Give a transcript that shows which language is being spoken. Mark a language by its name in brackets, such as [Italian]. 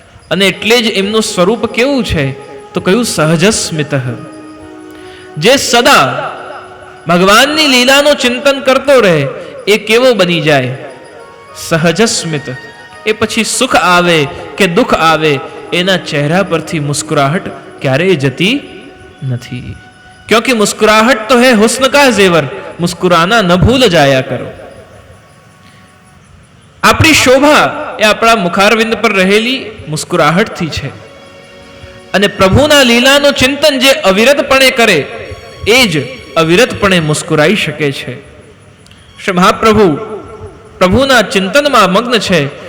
[Gujarati] અને એટલે જ એમનું સ્વરૂપ કેવું છે? તો કયું સહજસ્મિત, જે સદા ભગવાનની લીલાનું ચિંતન કરતો રહે એ કેવો બની જાય? સહજસ્મિત. એ પછી સુખ આવે કે દુઃખ આવે એના ચહેરા પરથી મુસ્કુરાહટ ક્યારેય જતી નથી. [Hindi] ક્યોંકि મુસ્कुराहट तो है हुस्न का जेवर, मुस्कुराना न भूल जाया करो. [Gujarati] આપણી શોભા એ આપણા મુખારવિંદ પર રહેલી મુસ્કુરાહટથી છે. અને પ્રભુના લીલાનું ચિંતન જે અવિરતપણે કરે એ જ અવિરતપણે મુસ્કુરાઈ શકે છે. શ્રી મહાપ્રભુ પ્રભુના ચિંતનમાં મગ્ન છે.